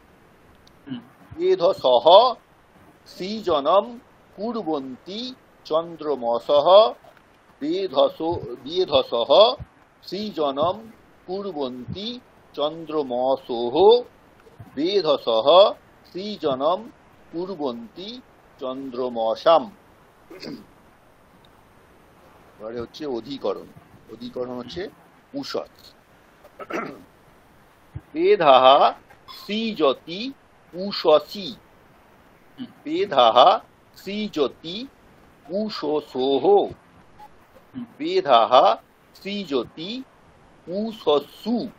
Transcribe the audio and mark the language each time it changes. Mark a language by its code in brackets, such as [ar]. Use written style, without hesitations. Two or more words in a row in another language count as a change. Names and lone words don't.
[sa] বেধসঃ সৃজনম কুর্বন্তি চন্দ্রমসঃ বেধসঃ সৃজনম কুর্বন্তি চন্দ্রমসোঃ বেধসঃ সৃজনম কুর্বন্তি চন্দ্রমসাম। [bn] এবারে হচ্ছে অধিকরণ। অধিকরণ হচ্ছে উষৎ। [sa] বেধাহ সৃজতি উষসি বেধাহ সৃজতি উষসোঃ বেধাহ সৃজতি উষসু